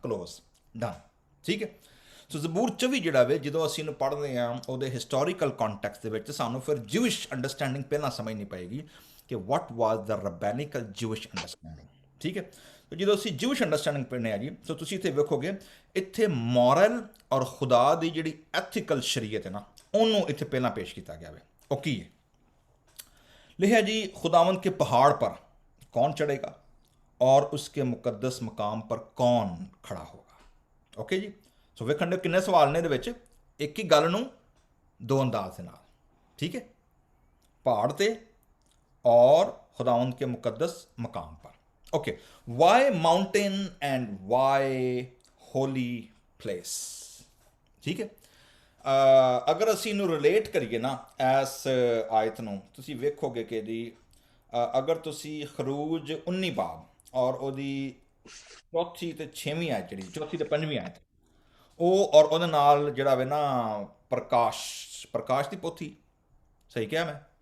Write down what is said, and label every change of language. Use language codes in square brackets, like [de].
[pa] Close, done, ਠੀਕ ਹੈ। ਸੋ ਜ਼ਬੂਰ 24 ਜਿਹੜਾ ਵੇ, ਜਦੋਂ ਅਸੀਂ ਇਹਨੂੰ ਪੜ੍ਹਦੇ ਹਾਂ ਉਹਦੇ ਹਿਸਟੋਰੀਕਲ ਕੰਟੈਕਸਟ ਦੇ ਵਿੱਚ, ਸਾਨੂੰ ਫਿਰ ਜਿਊਇਸ਼ ਅੰਡਰਸਟੈਂਡਿੰਗ ਪਹਿਲਾਂ ਸਮਝਣੀ ਪਏਗੀ ਕਿ [en] what was the rabbinical Jewish understanding, [pa] ਠੀਕ ਹੈ। ਸੋ ਜਦੋਂ ਅਸੀਂ ਜਿਊਇਸ਼ ਅੰਡਰਸਟੈਂਡਿੰਗ ਪੜ੍ਹਨੇ ਆ ਜੀ, ਸੋ ਤੁਸੀਂ ਇੱਥੇ ਵੇਖੋਗੇ ਇੱਥੇ ਮੋਰਲ ਔਰ ਖੁਦਾ ਦੀ ਜਿਹੜੀ ਐਥੀਕਲ ਸ਼ਰੀਅਤ ਹੈ ਨਾ, ਉਹਨੂੰ ਇੱਥੇ ਪਹਿਲਾਂ ਪੇਸ਼ ਕੀਤਾ ਗਿਆ ਵੇ। ਉਹ ਕੀ ਹੈ? [hi] लिखा जी, खुदावंद के पहाड़ पर कौन चढ़ेगा और उसके मुकद्दस मकाम पर कौन खड़ा होगा? ओके जी। [pa] सो वेखण दे किन्ने सवाल ने, एक ही गल नूं दो अंदाज दे नाल, ठीक है। [hi] पहाड़ ते और खुदावंद के मुकद्दस मकाम पर। [en] Okay, why mountain and why holy place, ठीक है। [pa] ਅਗਰ ਅਸੀਂ ਇਹਨੂੰ ਰਿਲੇਟ ਕਰੀਏ ਨਾ ਇਸ ਆਇਤ ਨੂੰ, ਤੁਸੀਂ ਵੇਖੋਗੇ ਕਿ ਜੀ ਅਗਰ ਤੁਸੀਂ ਖਰੂਜ 19 ਬਾਬ ਔਰ ਉਹਦੀ ਚੌਥੀ ਤੇ 6ਵੀਂ ਆਇਤ, ਜਿਹੜੀ ਚੌਥੀ ਤੇ 5ਵੀਂ ਆਇਤ, ਉਹ ਔਰ ਉਹਦੇ ਨਾਲ ਜਿਹੜਾ ਵੇ ਨਾ ਪ੍ਰਕਾਸ਼ ਦੀ ਪੋਥੀ, ਸਹੀ ਕਿਹਾ ਮੈਂ?